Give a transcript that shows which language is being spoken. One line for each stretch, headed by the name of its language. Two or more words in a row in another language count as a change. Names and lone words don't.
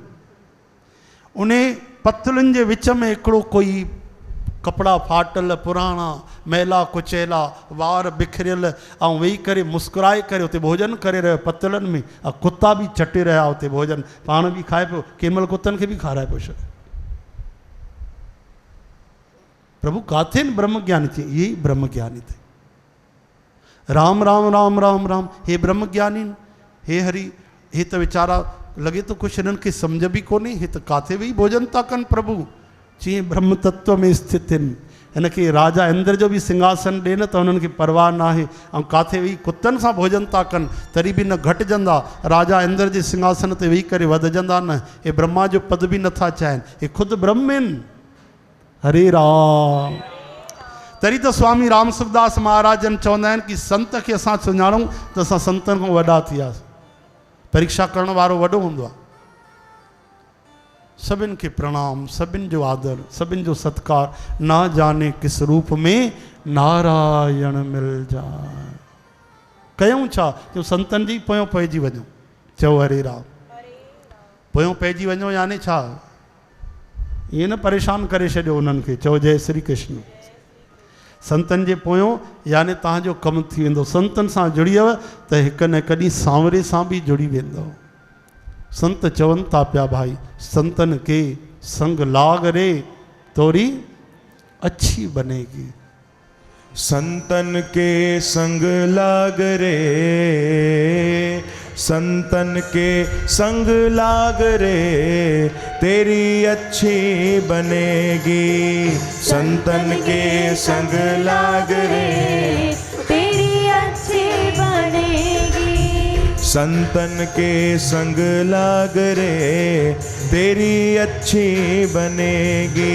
Sindhi: उन पतलुनि जे विच में हिकिड़ो कोई कपिड़ा फाटल पुराणा मैला कुचैला वार बिखरियल ऐं वेही करे मुस्कुराए करे उते भोजन करे रहियो पतलनि में, ऐं कुता बि चटे रहिया उते भोजन, पाण बि खाए पियो, कंहिं महिल कुतनि खे बि खाराए पियो छॾे। प्रभु काथे न ब्रह्म ज्ञानी थे, ये ब्रह्म ज्ञानी थे। राम राम राम राम राम, हे ब्रह्म ज्ञानी, हे हरि, हे त वीचारा लॻे तो कुछ हिननि खे सम्झ बि कोन्हे, हे त काथे वेही भोजन था कनि प्रभु, चीअं ब्रह्म तत्व में स्थित आहिनि। हिनखे राजा इंद्र जो बि सिंघासन ॾे न त हुननि खे परवाह न आहे, ऐं काथे वेही कुतनि सां भोजन था कनि तॾहिं बि न घटिजंदा, राजा इंद्र जे सिंघासन ते वेही करे वधजंदा न। हे ब्रह्मा जो पद बि नथा चाहिनि, हे ख़ुदि ब्रह्म आहिनि। हरे राम। तरी तो स्वामी राम सुखदास महाराजन चवंदा आहिनि कि संत खे असां सुञाणूं त असां संतनि खां वॾा थी वियासीं। परीक्षा करण वारो वॾो हूंदो आहे। सभिनि खे प्रणाम, सभिनि जो आदर, सभिनि जो सत्कार।
Hindi: ना जाने किस रूप में नारायण मिल जाए।
Sindhi: कयूं छा? जो संतनि जी पोयों पइजी वञो। चओ हरे राम। पोयों पइजी वञो यानी छा? ईअं न परेशान करे छॾियो उन्हनि खे। चओ जय श्री कृष्ण। संतनि जे पोयों यानी तव्हांजो कमु थी वेंदो। संतनि सां जुड़ियव त हिकु न हिकु ॾींहुं सांवरे सां बि जुड़ी वेंदो। संत चवनि था पिया भाई,
Hindi: संतन के संग लाग रे तोरी अच्छी बनेगी। संतन के संग लाग रे, संतन के संग लाग रे तेरी अच्छी बनेगी। संतन के संग लाग रे तेरी अच्छी बनेगी। संतन के संग लाग रे तेरी अच्छी बनेगी।